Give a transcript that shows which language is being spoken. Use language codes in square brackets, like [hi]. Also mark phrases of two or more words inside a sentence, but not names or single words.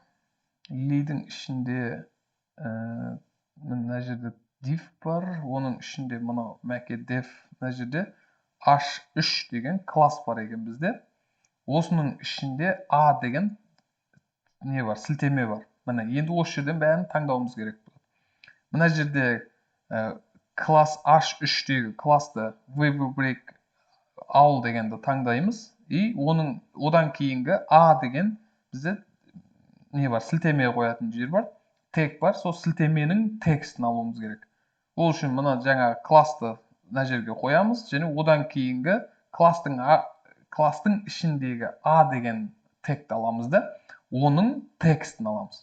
[kk] Li-дің ішінде мына жерде div бар. Оның ішінде мына macdef, мына жерде h3 деген класс бар екен бізде. Осының ішінде a деген не бар? Сілтеме бар. Міне, енді осы жерден бәрін таңдауымыз керек болады. Мына жерде класс h3-дегі классты wb-break all дегенді таңдаймыз. И одан кейінгі a деген бізде не бар? Сілтеме қоятын жер бар. Тег бар. Сол сілтеменің текстін алуымыз керек. Ол үшін мына жаңағы классты мына жерге қоямыз, және одан кейінгі класстың ішіндегі a деген тегті аламыз да, оның текстін аламыз.